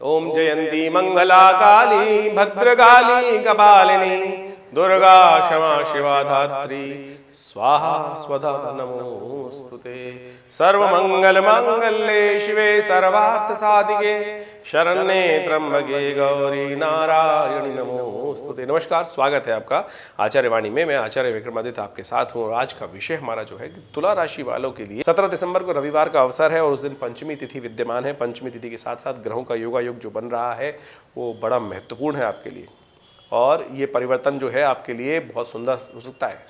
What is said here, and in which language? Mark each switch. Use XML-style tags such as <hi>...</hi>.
<sa>ओम जयंती मंगला काली भद्रकाली कपालिनी दुर्गा क्षमा शिवा धात्री स्वाहा स्वधा नमोस्तुते। सर्वमंगल मांगल्ये शिवे सर्वार्थ साधिके शरण्ये त्र्यंबके गौरी नारायणी नमोस्तुते।</sa> <hi>नमस्कार, स्वागत है आपका आचार्य वाणी में। मैं आचार्य विक्रमादित्य आपके साथ हूँ और आज का विषय हमारा जो है तुला राशि वालों के लिए 17 दिसंबर को रविवार का अवसर है और उस दिन पंचमी तिथि विद्यमान है। पंचमी तिथि के साथ साथ ग्रहों का योगायोग जो बन रहा है वो बड़ा महत्वपूर्ण है आपके लिए और ये परिवर्तन जो है आपके लिए बहुत सुंदर हो सकता है।</hi>